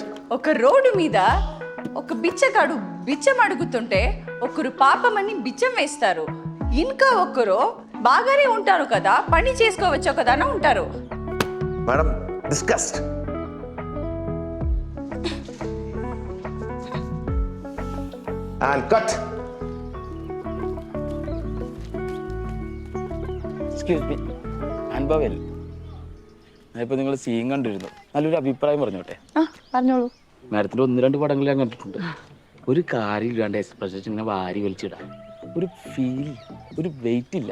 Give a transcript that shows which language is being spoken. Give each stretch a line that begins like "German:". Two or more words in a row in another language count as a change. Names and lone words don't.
Telugu: ఒక రోడ్డు మీద ఒక బిచ్చగాడు బిచ్చం అడుగుతుంటే ఒకరు పాపమని బిచ్చం వేస్తారు, ఇంకా ఒకరు బాగానే ఉంటారు కదా, పని చేసుకోవచ్చు కదా అని ఉంటారు.
English: Madam disgust. And cut. excuse me,
Malayalam: അനുഭവൽ ഞാനിപ്പോൾ നിങ്ങൾ സീൻ കണ്ടിരുന്നു. നല്ലൊരു അഭിപ്രായം പറഞ്ഞോട്ടെ? പറഞ്ഞോളൂ. മാഡത്തിൻ്റെ 1-2 പടങ്ങൾ ഞാൻ കണ്ടിട്ടുണ്ട്. ഒരു കാര്യമില്ലാണ്ട് എക്സ്പ്രഷൻ ഇങ്ങനെ വാരി വലിച്ചിടാൻ ഒരു ഫീൽ, ഒരു വെയിറ്റ് ഇല്ല.